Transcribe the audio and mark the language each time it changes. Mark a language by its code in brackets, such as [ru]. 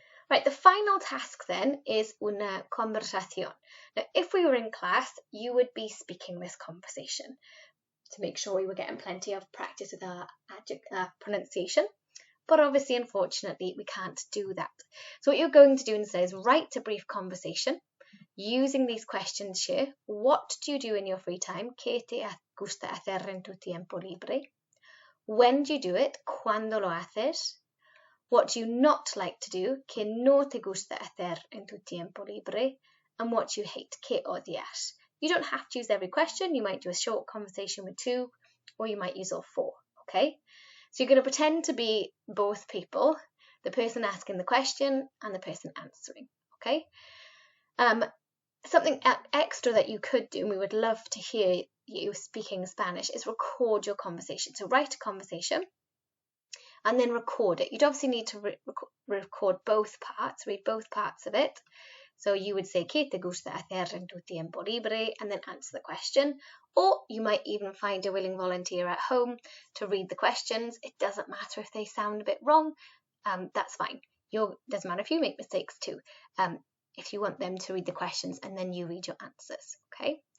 [en] Right, the final task then is [es] una conversación. [en] Now, if we were in class, you would be speaking this conversation to make sure we were getting plenty of practice with our pronunciation. But obviously, unfortunately, we can't do that. So what you're going to do instead is write a brief conversation using these questions here. What do you do in your free time? [es] ¿Qué te gusta hacer en tu tiempo libre? [en] When do you do it? [es] ¿Cuándo lo haces? [en] What do you not like to do? [es] ¿Qué no te gusta hacer en tu tiempo libre? [en] And what do you hate? [es] ¿Qué odias? [en] You don't have to use every question. You might do a short conversation with 2, or you might use all 4, okay? So you're going to pretend to be both people, the person asking the question and the person answering, okay? Something extra that you could do, and we would love to hear you speaking Spanish, is record your conversation. So write a conversation and then record it. You'd obviously need to record both parts, read both parts of it. So you would say, [es] ¿qué te gusta hacer en tu tiempo libre? [en] And then answer the question. Or you might even find a willing volunteer at home to read the questions. It doesn't matter if they sound a bit wrong. That's fine. Doesn't matter if you make mistakes too. If you want them to read the questions and then you read your answers, okay?